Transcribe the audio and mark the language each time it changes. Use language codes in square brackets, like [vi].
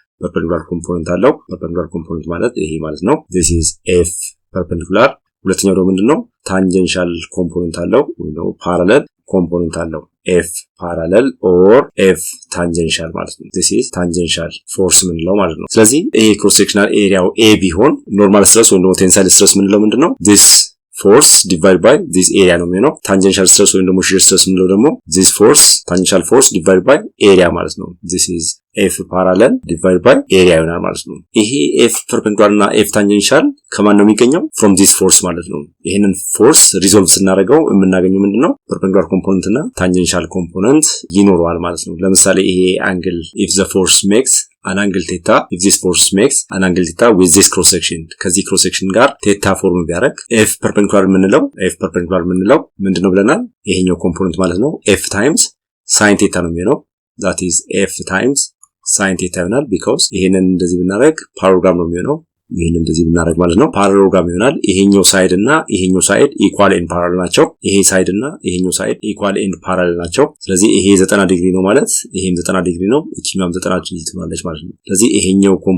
[am] ፐርፔንዲኩላር ኮምፖነንት አለው። ፐርፔንዲኩላር ኮምፖነንት ማለት ይሄ ማለት ነው። this is F ፐርፔንዲኩላር። ሁለተኛው ደግሞ ምንድነው? ታንጀንሻል ኮምፖነንት አለው ወይ ነው ፓራለል ኮምፖነንት አለው። [en] F parallel or F tangential [am] ማለት ነው። [en] this is tangential force [am] ምንለው ማለት ነው። ስለዚህ ይሄ cross sectional area A ቢሆን ኖርማል ስትረስ ወይም ደግሞ ቴንሳይል ስትረስ ምንለው ምንድነው? [en] this force divided by this area [am] ነው የሚሆነው። ታንጀንሻል ስትረስ ወይም ደግሞ ሺር ስትረስ ምንለው ደግሞ [en] this force tangential force divided by area [am] ማለት ነው። [en] this is F parallel divided by area [am] ይሆናል ማለት ነው። ይሄ F perpendicular እና F tangential ከማን ነው የሚገኘው? [en] from this force [am] ማለት ነው። ይሄንን ፎርስ ሪዞልቭ ስናደርገው የምናገኘው ምንድነው? perpendicular component እና tangential component ይኖረዋል ማለት ነው። ለምሳሌ ይሄ አንግል [en] if the force makes an angle theta, if this force makes an angle theta with this cross section [am] ከዚህ cross section ጋር theta ፎርም ቢያደርግ F perpendicular ምንለው ምንድነው ብለናል? ይሄኛው ኮምፖነንት ማለት ነው F times sin theta ነው የሚሆነው። [en] that is F times sin theta [am] ይሆናል because ይሄንን እንደዚህ ብናደርግ ፓራግራም ነው የሚሆነው ይሄን እንደዚህ ብናደርግ ማለት ነው ፓራሎግራም ይሆናል። ይሄኛው ሳይድ እና ይሄኛው ሳይድ ኢኳል ኤንድ ፓራለል ናቸው። ይሄ ሳይድ እና ይሄኛው ሳይድ ኢኳል ኤንድ ፓራለል ናቸው። ስለዚህ ይሄ 90 ዲግሪ ነው ማለት ይሄም 90 ዲግሪ ነው፣ እቺኛም 90 ዲግሪ ትሆናለች ማለት ነው። ስለዚህ ይሄኛው